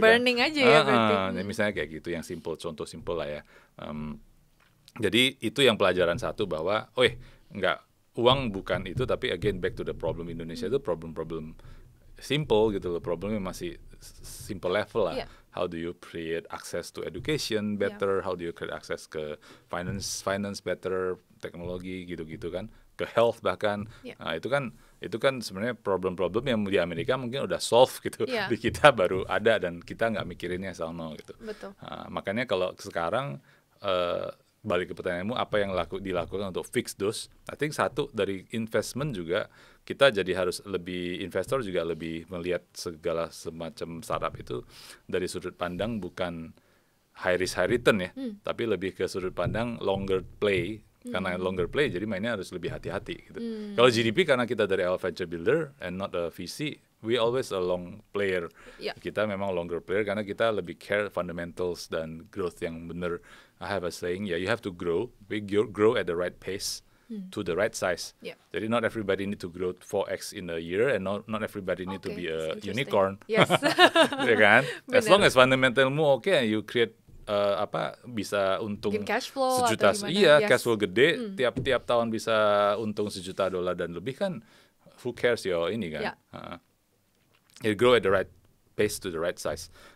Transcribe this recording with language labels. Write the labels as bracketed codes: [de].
[en] burning [id] kan. Aja ya berarti. Misalnya kayak gitu yang contoh simple lah ya. Jadi itu yang pelajaran satu bahwa, nggak, uang bukan itu, tapi [en] again back to the problem [id] Indonesia itu problem simple gitu loh, problemnya masih simple level lah. [en] Yeah. How do you create access to education better? How do you create access ke finance better, [id] teknologi gitu-gitu kan, [en] ke health bahkan. [id] Nah, itu kan sebenarnya problem-problem yang di Amerika mungkin udah solve gitu. Di kita baru ada dan kita nggak mikirinnya sono gitu. Betul. Nah, makanya kalau sekarang balik ke pertanyaanmu, apa yang dilakukan untuk [en] fix those? [id] I think satu dari investment juga kita jadi harus lebih, investor juga lebih melihat segala semacam startup itu dari sudut pandang bukan [en] high risk high return [id] ya, tapi lebih ke sudut pandang longer play. Karena longer play jadi mainnya harus lebih hati-hati gitu. Kalau GDP karena kita dari venture builder [en] and not a VC, we always a long player. [id] Kita memang longer player karena kita lebih care fundamentals dan growth yang benar. [en] I have a saying, you have to grow at the right pace to the right size. Jadi not everybody need to grow 4x in a year and not everybody need to be a unicorn. Yes. [id] Ya kan? [en] As long as [id] fundamentalmu oke, [en] you create [id] bisa untung [en] cash flow [id] sejuta, cash flow gede, tiap tahun bisa untung $1 juta dan lebih kan, who cares ini kan. [en] You grow at the right pace to the right size.